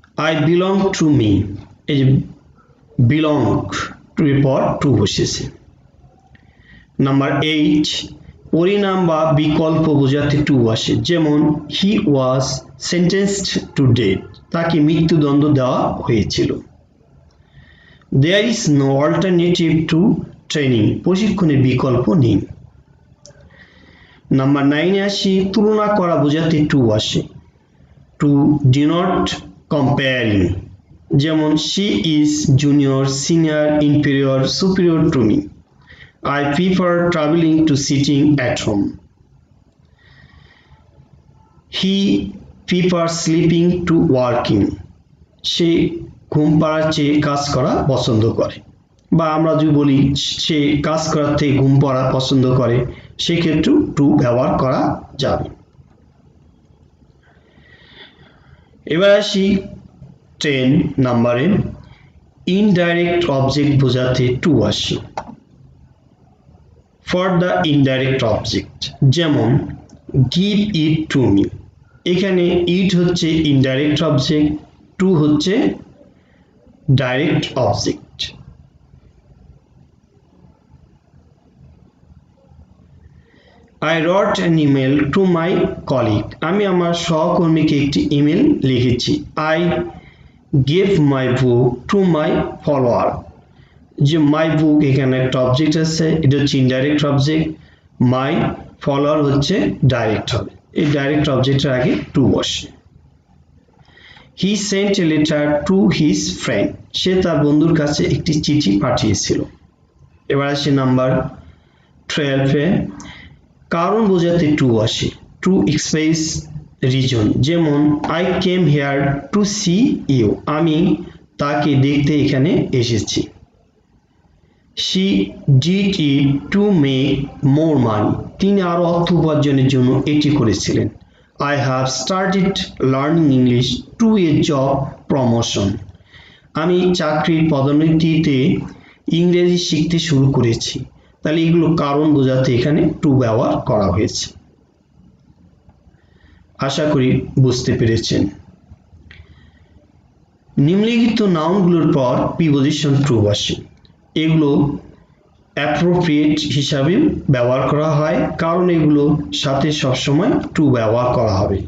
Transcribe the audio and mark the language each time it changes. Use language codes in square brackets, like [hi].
[en] I belong to me, [bn] এই যে [en] belong to [bn] এর পর টু বসেছে। নাম্বার 8, পরিণাম বা বিকল্প বোঝাতে টু আসে। [en] যেমন he was sentenced to death, [bn] তাকে মৃত্যুদণ্ড দেওয়া হয়েছিল। [en] There is no alternative to training, [bn] প্রশিক্ষণের বিকল্প নেই। [en] number 9-এ [bn] আসি, তুলনা করা বোঝাতে [en] To আসে। To denote comparing, যেমন she is junior, senior, inferior, superior to me. I prefer traveling to sitting at home. He prefers sleeping to working, [bn] সে ঘুম পাড়ার চেয়ে কাজ করা পছন্দ করে। বা আমরা যদি বলি সে কাজ করার থেকে ঘুম পড়া পছন্দ করে, সেক্ষেত্রেও টু ব্যবহার করা যাবে। এবার আসি 10 নাম্বারে, ইনডাইরেক্ট অবজেক্ট বোঝাতে টু আসে। [en] For the indirect object, যেমন give it to me, এখানে it হচ্ছে ইনডাইরেক্ট অবজেক্ট, টু হচ্ছে direct object. I wrote an email to my colleague, [bn] আমি আমার সহকর্মীকে একটি ইমেল লিখেছি। [en] I gave my book to my follower, যে my book এখানে একটা অবজেক্ট আছে, এটা হচ্ছে ইনডাইরেক্ট অবজেক্ট, my follower হচ্ছে ডাইরেক্ট হবে। [bn] এই ডাইরেক্ট অবজেক্টের আগে টু বসে। [en] He sent a letter to his friend, [bn] সে তার বন্ধুর কাছে একটি চিঠি পাঠিয়েছিল। এবার আসি নাম্বার 12-এ, কারণ বোঝাতে টু আসে। [en] to express reason, যেমন I came here to see you, [bn] আমি তাকে দেখতে এখানে এসেছি। [en] She did it to make more money, [bn] তিনি আরো অর্থ উপার্জনের জন্য এটি করেছিলেন। [en] I have started learning English to a job promotion, [bn] আমি চাকরির পদোন্নতিতে ইংরেজি শিখতে শুরু করেছি। তাহলে এগুলো কারণ বোঝাতে এখানে টু ব্যবহার করা হয়েছে। আশা করি বুঝতে পেরেছেন। নিম্নলিখিত নাউনগুলোর পর প্রিপজিশন টু আসে। এগুলো অ্যাপ্রোপ্রিয়েট হিসাবে ব্যবহার করা হয়, কারণ এগুলো সাথে সবসময় টু ব্যবহার করা হবে।